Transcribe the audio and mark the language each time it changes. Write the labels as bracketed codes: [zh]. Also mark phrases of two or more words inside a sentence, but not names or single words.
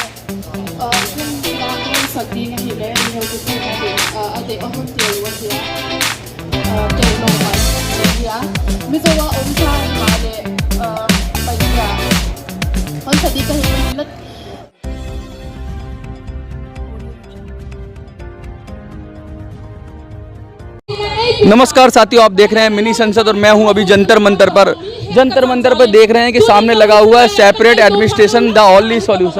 [hi] Sakti nga hile ni ho kuku na ate ahon tie wa tia te no ma ya mi so wa om cha ma le pa ya hon sadi ka hi lat नमस्कार साथियों, आप देख रहे हैं मिनी संसद और मैं हूं अभी जंतर मंतर पर। जंतर मंतर पर देख रहे हैं कि सामने लगा हुआ है [en] separate administration the only solution.